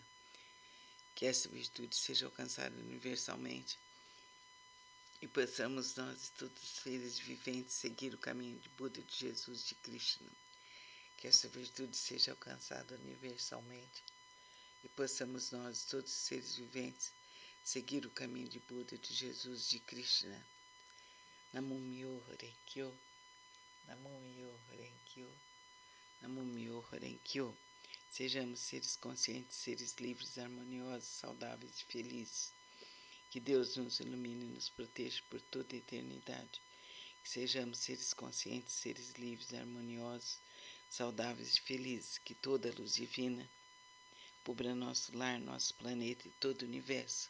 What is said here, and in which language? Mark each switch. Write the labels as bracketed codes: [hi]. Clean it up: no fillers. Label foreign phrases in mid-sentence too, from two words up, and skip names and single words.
[pt] Que essa virtude seja alcançada universalmente e possamos nós e todos os seres viventes seguir o caminho de Buda, de Jesus, de Krishna. Que essa virtude seja alcançada universalmente e possamos nós e todos os seres viventes seguir o caminho de Buda, de Jesus, de Krishna. [ja] 南無妙法蓮華経、南無妙法蓮華経、南無妙法蓮華経. [pt] Sejamos seres conscientes, seres livres, harmoniosos, saudáveis e felizes. Que Deus nos ilumine e nos proteja por toda a eternidade. Que sejamos seres conscientes, seres livres, harmoniosos, saudáveis e felizes. Que toda a luz divina cubra nosso lar, nosso planeta e todo o universo.